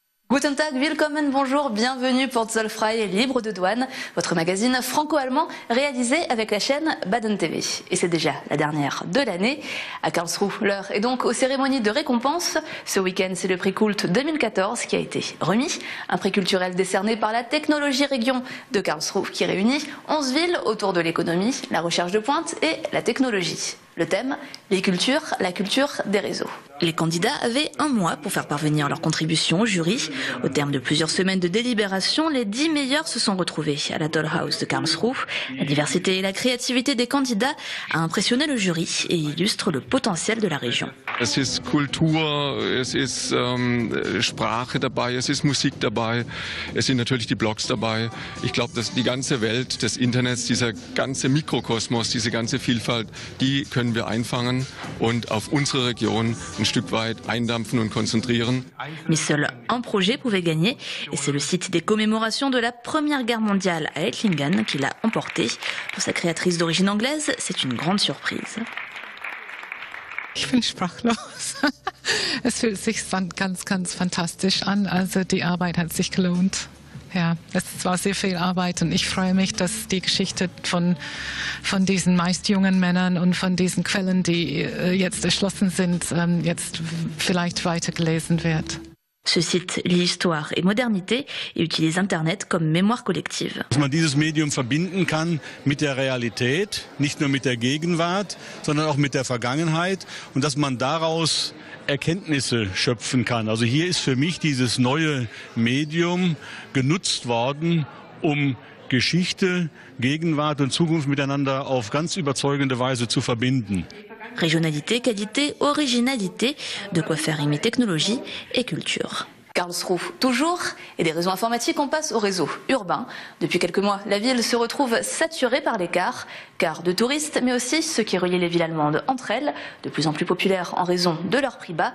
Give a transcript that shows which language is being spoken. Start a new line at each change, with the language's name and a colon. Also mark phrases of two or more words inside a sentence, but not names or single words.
German: Guten Tag, willkommen,
French: bonjour, bienvenue pour Zollfrei libre de douane, votre magazine franco-allemand réalisé avec la chaîne Baden TV. Et c'est déjà la dernière de l'année. À Karlsruhe, l'heure est donc aux cérémonies de récompense. Ce week-end, c'est le prix Cult 2014 qui a été remis. Un prix culturel décerné par la Technologie Région de Karlsruhe qui réunit 11 villes autour de l'économie, la recherche de pointe et la technologie. Le thème, les cultures, la culture des réseaux. Les candidats avaient un mois pour faire parvenir leur contribution au jury. Au terme de plusieurs semaines de délibération, les 10 meilleurs se sont retrouvés à la Tollhaus de Karlsruhe. La diversité et la créativité des candidats a impressionné le jury et illustre le potentiel de la région.
German: Es ist Kultur, es ist Sprache dabei, es ist Musik dabei, es sind natürlich die Blogs dabei. Ich glaube, dass die ganze Welt des Internets, dieser ganze Mikrokosmos, diese ganze Vielfalt, die können wir einfangen und auf unsere Region ein Stück weit eindampfen und konzentrieren.
French: Mais seul un projet pouvait gagner et c'est le site des commémorations de la Première Guerre mondiale à Ettlingen qui l'a emporté. Pour sa créatrice d'origine anglaise, c'est une grande surprise.
German: Ich bin sprachlos. Es fühlt sich ganz, ganz fantastisch an. Also die Arbeit hat sich gelohnt. Ja, es war sehr viel Arbeit und ich freue mich, dass die Geschichte von diesen meist jungen Männern und von diesen Quellen, die jetzt erschlossen sind, jetzt vielleicht weitergelesen wird.
French: Ce site lie histoire et modernité et utilise Internet comme mémoire collective.
German: Dass man dieses Medium verbinden kann mit der Realität, nicht nur mit der Gegenwart, sondern auch mit der Vergangenheit und dass man daraus Erkenntnisse schöpfen kann. Also hier ist für mich dieses neue Medium genutzt worden, um Geschichte, Gegenwart und Zukunft miteinander auf ganz überzeugende Weise zu verbinden.
French: Régionalité, qualité, originalité, de quoi faire rimer technologie et culture. Karlsruhe toujours, et des réseaux informatiques, on passe au réseau urbain. Depuis quelques mois, la ville se retrouve saturée par les cars de touristes, mais aussi ceux qui relient les villes allemandes entre elles, de plus en plus populaires en raison de leur prix bas.